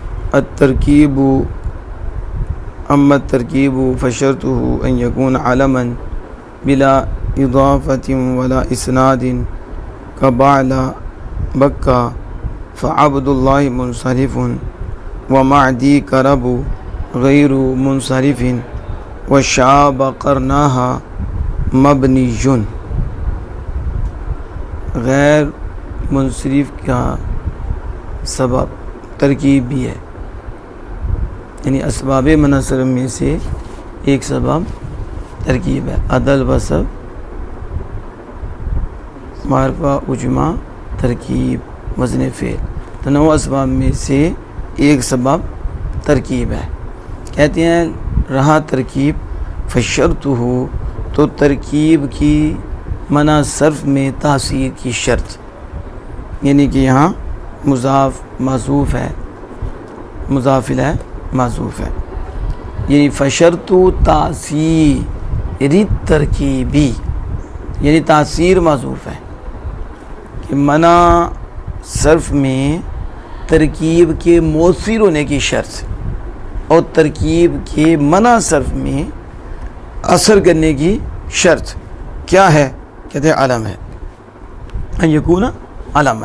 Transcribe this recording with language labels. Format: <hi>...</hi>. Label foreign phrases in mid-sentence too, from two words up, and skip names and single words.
<ar>الترکیب اما الترکیب فشرطه ان یکون علما بلا اضافۃ ولا اسناد کبعل بکا فعبد اللہ منصرف ومعدی کرب غیر منصرف وشاب قرناہا مبنی.</ar> <ur>غیر منصرف کا سبب ترکیب بھی ہے، یعنی اسباب منصرف میں سے ایک سبب ترکیب ہے. عدل وصف معرفہ اجماع ترکیب وزن فعل، تنوع اسباب میں سے ایک سبب ترکیب ہے. کہتے ہیں رہا ترکیب فشرط ہو، تو ترکیب کی منع صرف میں تاثیر کی شرط، یعنی کہ یہاں مضاف معذوف ہے، مضاف ہے معذوف ہے، یعنی</ur> <ar>فشرط تاثیر ترکیبی،</ar> <ur>یعنی تاثیر معذوف ہے کہ منع صرف میں ترکیب کے مؤثر ہونے کی شرط اور ترکیب کے منع صرف میں اثر کرنے کی شرط کیا ہے؟ کہتے ہیں علم ہے،</ur> <ar>ان یکون</ar> <ur>علم ہے.</ur>